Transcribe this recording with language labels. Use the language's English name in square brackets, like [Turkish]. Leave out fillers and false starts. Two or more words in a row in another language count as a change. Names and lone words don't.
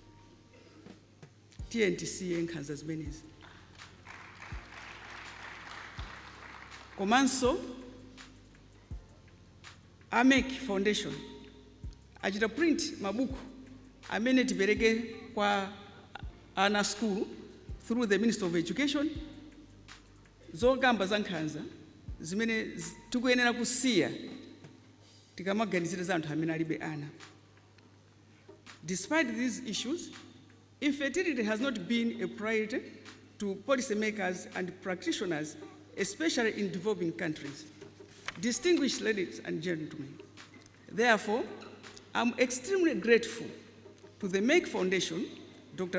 [Nyanja] Tiye tisiye nkhanza zimenezi. Komanso Merck Foundation achita print mabuku amene tipereke kwa ana [English] school through the Ministry of Education, [Nyanja] zogamba za nkhanza zimene tikuyenera kusiya tikamaganizira za anthu amene alibe ana. [English] Despite these issues, infertility has not been a priority to policymakers and practitioners, especially in developing countries. Distinguished ladies and gentlemen, therefore, I'm extremely grateful to the Merck Foundation, Dr.